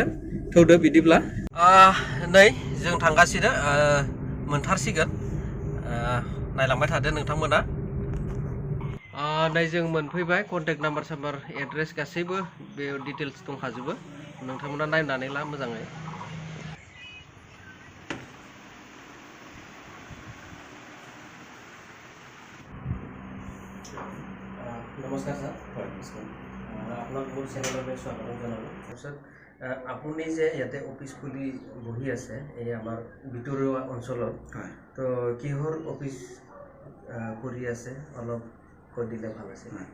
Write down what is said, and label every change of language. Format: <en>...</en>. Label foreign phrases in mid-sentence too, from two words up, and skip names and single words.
<brx>थौदो बिदिब्ला नै जों थांगासिनो, मोनथारसिगोन। नायलांबाय थादो नोंथांमोना। नै जों मोनफैबाय।</brx> <en>contact number</en> <brx>साम्बार एड्रेस गासैबो बेयाव डिटेल्स दंखाजोबो। नोंथांमोना नायनानै ला मोजाङै।</brx> <as>নমস্কাৰ ছাৰ। হয়, নমস্কাৰ। আপোনাক মোৰ চেনেললৈ স্বাগতম জনালোঁ। তাৰপিছত আপুনি যে ইয়াতে অফিচ খুলি বহি আছে এই আমাৰ ভিতৰুৱা অঞ্চলত, তো কিহৰ অফিচ কৰি আছে অলপ কৈ দিলে ভাল আছিল।</as>